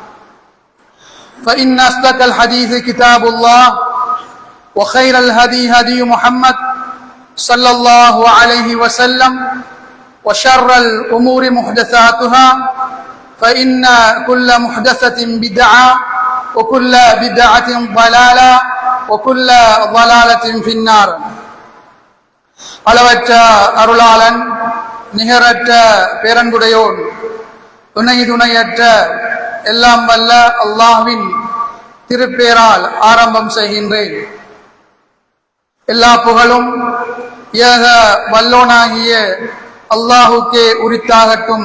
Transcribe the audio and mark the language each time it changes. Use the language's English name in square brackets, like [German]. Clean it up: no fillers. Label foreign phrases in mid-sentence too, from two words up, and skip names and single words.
[Arabic] فإن أصدق الحديث كتاب الله وخير الهدي هدي محمد صلى الله عليه وسلم وشر الأمور محدثاتها فإن كل محدثة بدعة وكل بدعة ضلالة وكل ضلالة في النار [Tamil] அளவற்ற அருளாளன் நிகரற்ற பேரன்புடையோன் துணை துணையற்ற எல்லாம் வல்ல அல்லாஹ்வின் திருப்பேரால் ஆரம்பம் செய்கின்றேன். எல்லா புகழும் ஏக வல்லோனாகிய அல்லாஹுக்கே உரித்தாகட்டும்.